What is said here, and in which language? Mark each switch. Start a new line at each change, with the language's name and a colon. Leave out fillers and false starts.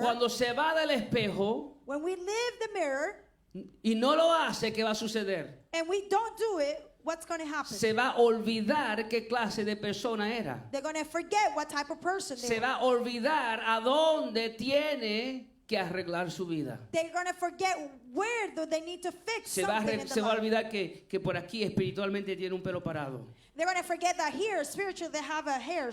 Spanish: cuando se va del espejo
English: when we leave the mirror
Spanish: y no lo hace, ¿qué va a suceder?
English: and we don't do it, what's going to happen?
Spanish: Se va a olvidar qué clase de persona era.
English: They're going to forget what type of person they
Spanish: Se va a olvidar a dónde tiene que arreglar su vida.
English: They're going to forget where do they need to fix
Spanish: Se va
English: something in
Spanish: se
English: the
Spanish: va a
English: life.
Spanish: olvidar que por aquí espiritualmente tiene un pelo parado.
English: They're going to forget that here, spiritually, they have a hair